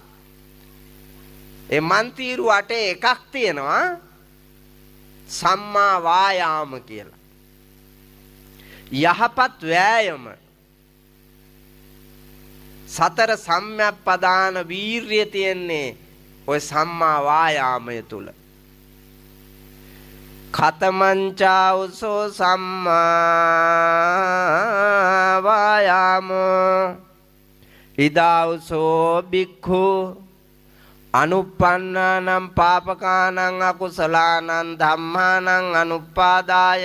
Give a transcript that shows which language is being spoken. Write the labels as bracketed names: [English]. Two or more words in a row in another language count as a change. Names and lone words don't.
[Sinhala] ඒ මන්තිරු 8 එකක් තියෙනවා [Pali] සම්මා වායාම [Sinhala] කියලා. යහපත් වෑයම. සතර සම්‍යක්පදාන වීර්යය තියෙන්නේ ඔය [Pali] සම්මා වායාමය [Sinhala] තුල. [Pali] කතමංචා උසෝ සම්මා වායාමෝ ඉදාඋසෝ බික්ඛු අනුප්පන්නානම් පාපකානං අකුසලානං ධම්මානං අනුපාදාය